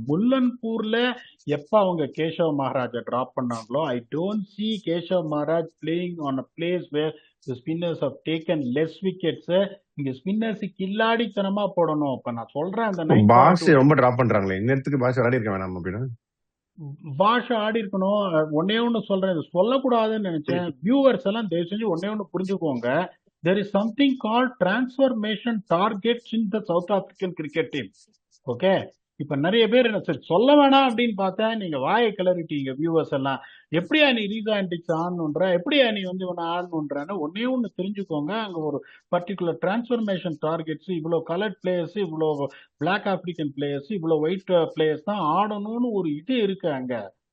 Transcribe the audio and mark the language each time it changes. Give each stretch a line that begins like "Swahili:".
Tamil: முல்லன்பூர்ல எப்ப அவங்க கேஷவ் மகாராஜை டிராப் பண்ணாங்களோ,
English: I don't see Keshav Maharaj playing on a place where the spinners have taken less wickets.
Tamil: இங்க spinners கில்லாடித்தனமா போடணும். இப்ப நான் சொல்றேன், அந்த 9.2 பாஸ் ரொம்ப டிராப் பண்றாங்களே, இன்னத்துக்கு பாஸ் விளையாடி இருக்க வேணாம் அப்படின்னு. பாஷா ஆடி இருக்கணும். ஒன்னே ஒண்ணு சொல்றேன், இது சொல்லக்கூடாதுன்னு நினைச்சேன். வியூவர்ஸ் எல்லாம் தயவு செஞ்சு ஒன்னே ஒண்ணு புரிஞ்சுக்கோங்க.
English: there is something called transformation targets in the South African cricket team.
Tamil: Okay, இப்ப நிறைய பேர் என்ன சரி சொல்ல வேணாம் அப்படின்னு பார்த்தா நீங்க வாயை கிளறிட்டீங்க. வியூவர்ஸ் எல்லாம் எப்படியா நீ ரீசா ஆன்டிக்ஸ் ஆடணுன்ற, எப்படியா நீ வந்து இவனை ஆடணுன்றன்னு ஒன்னே ஒண்ணு தெரிஞ்சுக்கோங்க. அங்க ஒரு பர்டிகுலர் டிரான்ஸ்ஃபர்மேஷன் டார்கெட்ஸ், இவ்வளவு கலர்ட் பிளேயர்ஸ், இவ்வளவு பிளாக் ஆப்பிரிக்கன் பிளேயர்ஸ், இவ்வளவு ஒயிட் பிளேயர்ஸ் தான் ஆடணும்னு ஒரு இது இருக்கு அங்க.